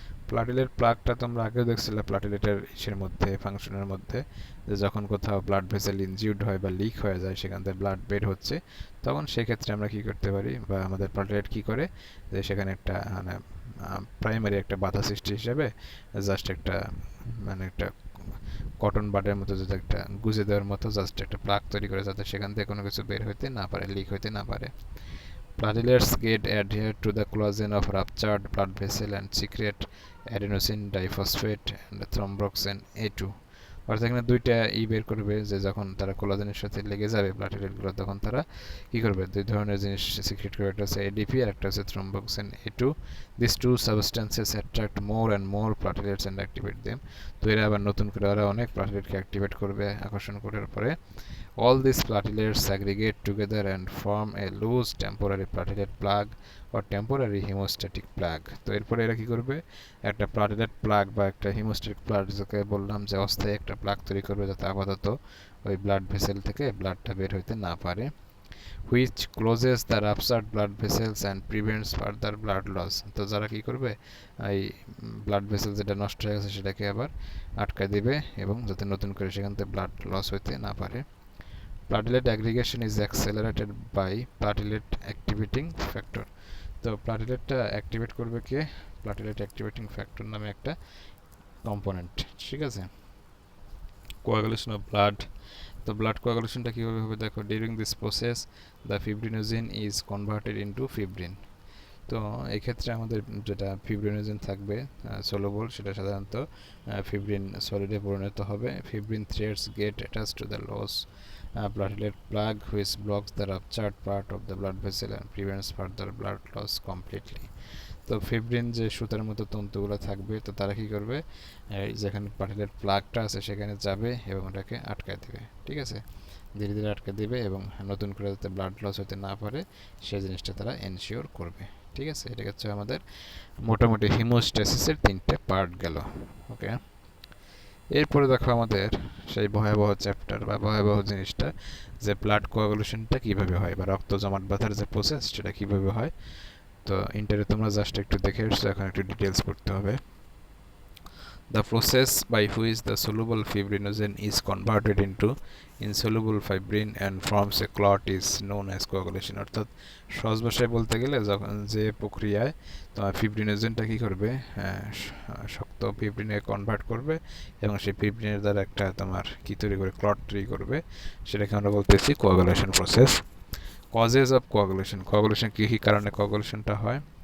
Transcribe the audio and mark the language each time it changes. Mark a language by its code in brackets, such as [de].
[bn] Platelet প্লাগটা তোমরা আগেও দেখছিলে প্লাটিলেটের ইসের মধ্যে ফাংশনের মধ্যে, যে যখন কোথাও ব্লাড ভেসেল ইনজিউর্ড হয় বা লিক হয়ে যায় সেখান থেকে ব্লাড বের হচ্ছে, তখন সেক্ষেত্রে আমরা কি করতে পারি বা আমাদের প্লাটিলেট কি করে, যে সেখানে একটা মানে প্রাইমারি একটা বাধা সৃষ্টি হিসেবে জাস্ট একটা মানে একটা কটন বাডের মতো যাতে একটা গুজে দেওয়ার মতো জাস্ট একটা প্লাগ তৈরি করে যাতে সেখান থেকে কোনো কিছু বের হইতে না পারে, লিক হইতে না পারে। [en] Platelets get adhered to the collagen of ruptured blood vessel and secrete adenosine diphosphate and thromboxane A2. [bn] অর্থাৎ এখানে দুইটা বের করবে, যে যখন তারা কোলাজেনের সাথে লেগে যাবে প্লাটিলেটগুলো তখন তারা কি করবে, দুই ধরনের জিনিস সিক্রেট করবে, একটা হচ্ছে এডিপি আর একটা হচ্ছে থ্রম্বোক্সিন A2. [en] These two substances attract more and more platelets and activate them. [bn] তো এরা আবার নতুন করে ওরা অনেক প্লাটিলেটকে অ্যাক্টিভেট করবে, আকর্ষণ করার পরে [en] all these platelets aggregate together and form a loose temporary platelet plug or temporary hemostatic plug. [bn] তো এরপরে এরা কি করবে, একটা প্লাটিলেট প্লাগ বা একটা হিমোস্ট্যাটিক প্লাগ যাকে বললাম যে অস্থায়ী একটা প্লাগ তৈরি করবে যাতে আপাতত ওই ব্লাড ভেসেল থেকে ব্লাডটা বের হইতে না পারে, [en] which closes the ruptured blood vessels and prevents further blood loss. [bn] তো যারা কি করবে, এই ব্লাড ভেসেল যেটা নষ্ট হয়ে গেছে সেটাকে আবার আটকায় দিবে এবং যাতে নতুন করে সেখান থেকে ব্লাড লস হইতে না পারে। [en] Platelet aggregation is accelerated by platelet activating factor. [bn] তো প্লাটিলেটটা অ্যাক্টিভেট করবে কে, প্লাটিলেট অ্যাক্টিভেটিং ফ্যাক্টর নামে একটা কম্পোনেন্ট। ঠিক আছে, [en] Coagulation of blood. [bn] তো ব্লাড কোয়াগুলেশনটা কীভাবে হবে দেখো, [en] During this process the fibrinogen is converted into fibrin. [bn] তো এই ক্ষেত্রে আমাদের যেটা ফিব্রিনোজেন থাকবে সলুবল, সেটা সাধারণত ফিব্রিন সলিডে পরিণত হবে। [en] Fibrin threads get attached to the loose platelet plug which blocks the ruptured part of the blood vessel and prevents further blood loss completely. [bn] তো ফিব্রিন যে সুতার মতো তন্তুগুলো থাকবে, তো তারা কি করবে, যেখানে প্লাটেলেট প্লাগটা আছে সেখানে যাবে এবং ওটাকে আটকায় দেবে। ঠিক আছে, ধীরে ধীরে আটকে দেবে এবং নতুন করে যাতে ব্লাড লস হতে না পারে সেই জিনিসটা তারা এনশিওর করবে। ঠিক আছে, এটা হচ্ছে আমাদের মোটামুটি হিমোস্ট্যাসিসের 3টে পার্ট গেল। ওকে, এরপরে দেখো আমাদের সেই ভয়াবহ চ্যাপ্টার বা ভয়াবহ জিনিসটা, যে ব্লাড কোয়াগুলেশনটা কীভাবে হয় বা রক্ত জমাট বাঁধার যে প্রসেস সেটা কীভাবে হয়। তো ইন্টারে তোমরা জাস্ট একটু দেখে এসছো, এখন একটু ডিটেলস পড়তে হবে। [en] The process by which the soluble fibrinogen is converted into insoluble fibrin and forms a clot is known as coagulation। [bn] অর্থাৎ সহজ ভাষায় বলতে গেলে যখন যে প্রক্রিয়ায় তোমার ফিব্রিনোজেনটা কী করবে, শক্ত ফিব্রিনে কনভার্ট করবে এবং সেই ফিব্রিনের দ্বারা একটা তোমার কী তৈরি করে, ক্লট তৈরি করবে, সেটাকে আমরা বলতেছি coagulation process. [en] causes of coagulation, [bn] coagulation কী কী কারণে কোয়াগুলেশনটা হয়।